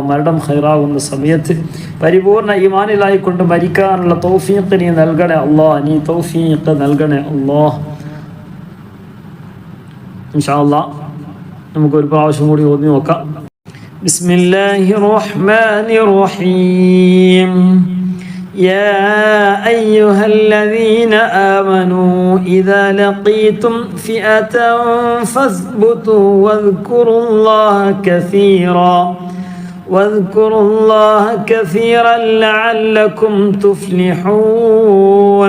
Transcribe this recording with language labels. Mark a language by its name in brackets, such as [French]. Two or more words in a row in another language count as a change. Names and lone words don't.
[Malayalam] മരണം ഖൈറാകുന്ന സമയത്ത് പരിപൂർണ്ണ ഈമാനിലായിക്കൊണ്ട് മരിക്കാനുള്ള തൗഫീഖ് നീ നൽകണേ അല്ലാഹ്, നീ തൗഫീഖ് നൽകണേ അല്ലാഹ്. [Arabic] إن شاء الله [Malayalam] നമുക്കൊരു പ്രാവശ്യം കൂടി ഓതി നോക്കാം. [Arabic] بسم الله الرحمن الرحيم. يا أيها الذين آمنوا إذا لقيتم فئة فاثبتوا واذكروا الله كثيرا لعلكم تفلحون.